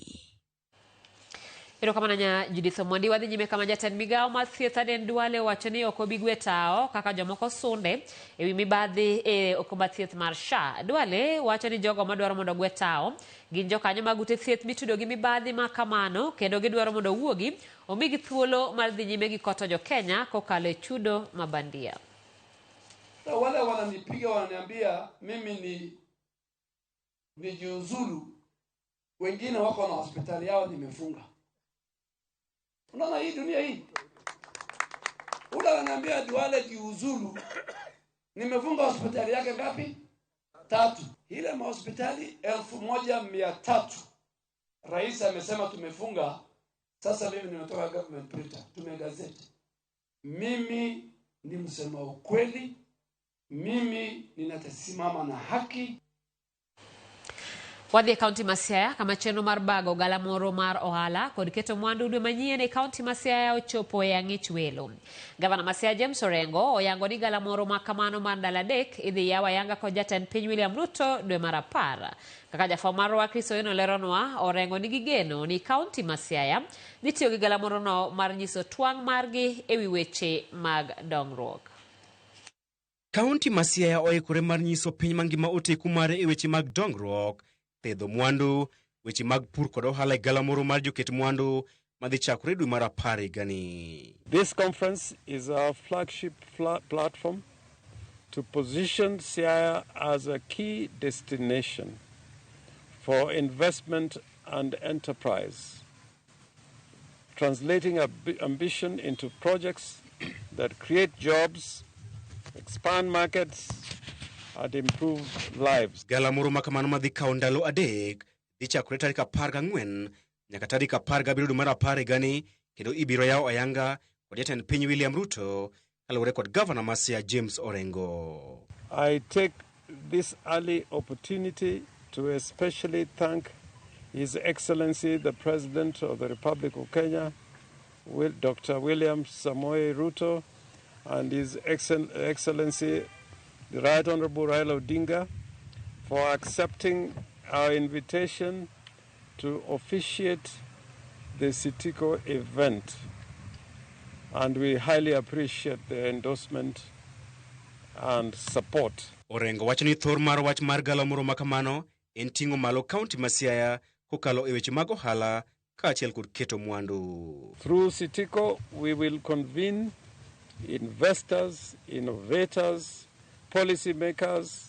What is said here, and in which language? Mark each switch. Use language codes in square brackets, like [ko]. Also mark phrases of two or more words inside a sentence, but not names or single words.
[luo] Ero kama nanya Judith Omondi wadhi nyime kama jatend migao mar thieth Aden Duale wacho ni ok obi gwe tao kaka jomoko sunde ewi mibadhi e okumba thieth mar SHA. Duale wacho ni jogo madwaro mondo gwe tao gin jokanyo mag ute thieth mitudo gi mibadhi ma kamano kendo gidwaro mondo wuogi omigi thuolo mar dhi nyime gi koto jo Kenya kokalo e chudo mabandia. [sw] Wale wananipiga wananiambia mimi nijiuzulu, wengine wako na hospitali yao nimefunga. Unaona hii dunia hii? Ule ananiambia Duale jiuzulu, nimefunga hospitali yake ngapi? 3. Ile mahospitali 1300 rais amesema tumefunga. Sasa mimi nimetoka [en] government printer, [sw] tumegazeti. Mimi ni msema ukweli, mimi ninasimama na haki. [luo] Wadhi kaunti ma Siaya kama chenro mar bago galamoro mar ohala kod keto mwandu dwe manyien e kaunti ma Siaya ochopo e ang'ich welo. Gavana ma Siaya James Orengo oyango ni galamoro ma kamano mar ndalo 3 idhi yaw ayanga kod jatend piny William Ruto dwe mar 10. Kaka jafwambo marwa Chris Oino leronwa, Orengo nigi geno ni kaunti ma Siaya dhi tiyo gi galamoro no mar nyiso twang' margi ewi weche mag dongruok. Kaunti ma Siaya oikore mar nyiso piny mangima oteku mare e weche mag dongruok, pedho mwandu, weche mag pur kod ohala e galamoro mar joket mwandu madhi chakore dwe mar 10 gani. [en] This conference is our flagship platform to position Siaya as a key destination for investment and enterprise, translating ambition into projects that create jobs, expand markets, and improve lives. [luo] Galamoro makamano madhi kao ndalo 3 dhi chakore tarik 14 nyaka tarik 17 dwe mar 10 gani, kendo ibiro yaw ayanga kod jatend piny William Ruto kaluwore kod Governor ma Siaya James Orengo. [en] I take this early opportunity to especially thank His Excellency the President of the Republic of Kenya, Dr. William Samoei Ruto and His Excellency, the Right Honorable Raila Odinga, for accepting our invitation to officiate the Sitiko event. And we highly appreciate the endorsement and support. [luo] Orengo wacho ni thor mar wach mar galamoro makamano en ting'o malo kaunti ma Siaya kokalo e weche mag ohala kaachiel kod keto mwandu. [en] Through Sitiko, we will convene investors, innovators, policymakers,